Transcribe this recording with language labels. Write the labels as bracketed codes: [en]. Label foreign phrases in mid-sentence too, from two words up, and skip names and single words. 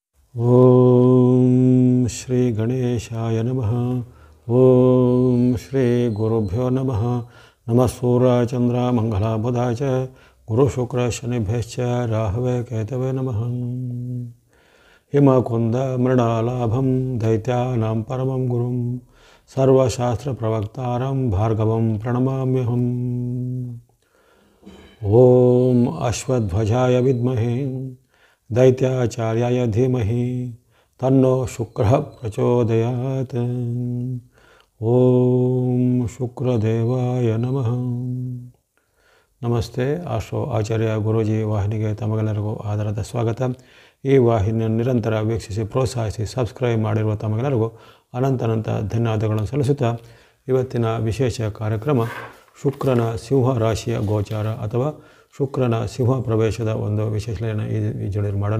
[sa] ಓಂ ಶ್ರೀ ಗಣೇಶಾಯ ನಮಃ. ಓಂ ಶ್ರೀ ಗುರುಭ್ಯೋ ನಮಃ. ನಮಃ ಸೂರ್ಯಾಯ ಚಂದ್ರ ಮಂಗಲಾಯ ಬುಧಾಯ ಚ ಗುರು ಶುಕ್ರ ಶನಿಭ್ಯಶ್ಚ ರಾಹವೇ ಕೇತವೇ ನಮಃ. ಹಿಮಕುಂದ ಮೃಣಾಲಾಭಂ ದೈತ್ಯಾನಾಂ ಪರಮಂ ಗುರುಂ ಸರ್ವಶಾಸ್ತ್ರ ಪ್ರವಕ್ತಾರಂ ಭಾರ್ಗವಂ ಪ್ರಣಮಾಮ್ಯಹಂ. ಓಂ ಅಶ್ವಧ್ವಜಾಯ ವಿದ್ಮಹೇ ದೈತ್ಯಾಚಾರ್ಯಾಯ ಧೀಮಹಿ ತನ್ನೋ ಶುಕ್ರಃ ಪ್ರಚೋದಯಾತ್. ಓಂ ಶುಕ್ರದೇವಾಯ ನಮಃ. [kn] ನಮಸ್ತೆ. ಆಶ್ರೋ ಆಚಾರ್ಯ ಗುರೂಜಿ ವಾಹಿನಿಗೆ ತಮಗೆಲ್ಲರಿಗೂ ಆದರದ ಸ್ವಾಗತ. ಈ ವಾಹಿನಿಯನ್ನು ನಿರಂತರ ವೀಕ್ಷಿಸಿ ಪ್ರೋತ್ಸಾಹಿಸಿ ಸಬ್ಸ್ಕ್ರೈಬ್ ಮಾಡಿರುವ ತಮಗೆಲ್ಲರಿಗೂ ಅನಂತ ಧನ್ಯವಾದಗಳನ್ನು ಸಲ್ಲಿಸುತ್ತಾ ಇವತ್ತಿನ ವಿಶೇಷ ಕಾರ್ಯಕ್ರಮ ಶುಕ್ರನ ಸಿಂಹ ರಾಶಿಯ ಗೋಚಾರ ಅಥವಾ ಶುಕ್ರನ ಸಿಂಹ ಪ್ರವೇಶದ ಒಂದು ವಿಶ್ಲೇಷಣೆಯನ್ನು ಈ ಜೊತೆ ಮಾಡೋಣ.